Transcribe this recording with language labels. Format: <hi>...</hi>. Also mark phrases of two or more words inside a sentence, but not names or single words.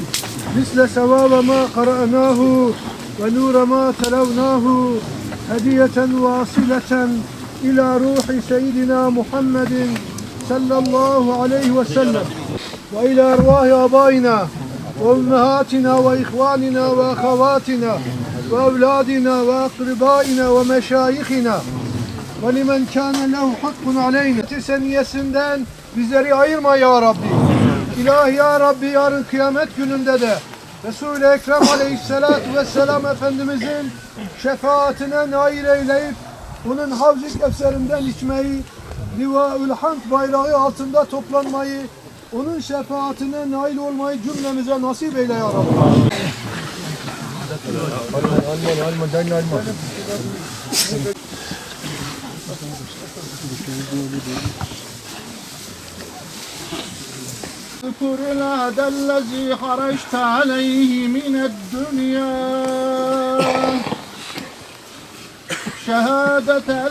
<ar>مثل ثواب ما قرأناه ونور ما تلوناه هدية واصلة إلى روح سيدنا محمد صلى الله عليه وسلم وإلى أرواح آبائنا وأمهاتنا وإخواننا وأخواتنا وأولادنا وأقربائنا ومشايخنا ولمن كان له حق علينا</ar> <tr>seniyesinden bizleri ayırma ya Rabbi. İlahi ya Rabbi yarın kıyamet gününde de Resul-i Ekrem aleyhissalatu vesselam Efendimizin şefaatine nail eyleyip onun Havz-ı Kevser'inden içmeyi, Liva-ül Hamd bayrağı altında toplanmayı, onun şefaatine nail olmayı cümlemize nasip eyle ya Rabbi.</tr> <ar>اذكر العهد الذي خرجت عليه من الدنيا شهادة أن</ar>